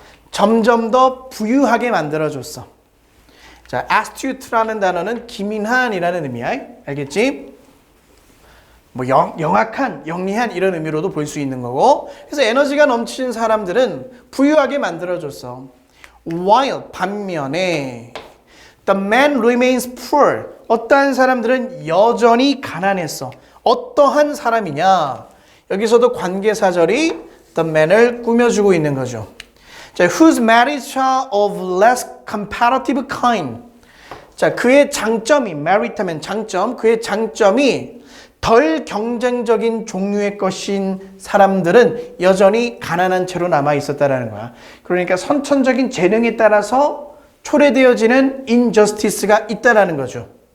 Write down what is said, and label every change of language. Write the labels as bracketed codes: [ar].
[ko] 점점 더 부유하게 만들어줬어. 자, astute라는 단어는 기민한이라는 의미야. 알겠지? 뭐 영악한, 영리한 이런 의미로도 볼 수 있는 거고. 그래서 에너지가 넘치는 사람들은 부유하게 만들어줬어. [en] While [ko] 반면에 [en] the man remains poor. [ko] 어떠한 사람들은 여전히 가난했어. 어떠한 사람이냐? 여기서도 관계사절이 [en] the man [ko] 을 꾸며주고 있는 거죠. [en] 자, whose merits are of less comparative kind. [ko] 자, 그의 장점이, merit 하면 장점, 그의 장점이 덜 경쟁적인 종류의 것인 사람들은 여전히 가난한 채로 남아 있었다라는 거야. 그러니까 선천적인 재능에 따라서 초래되어지는 injustice가 있다라는 거죠.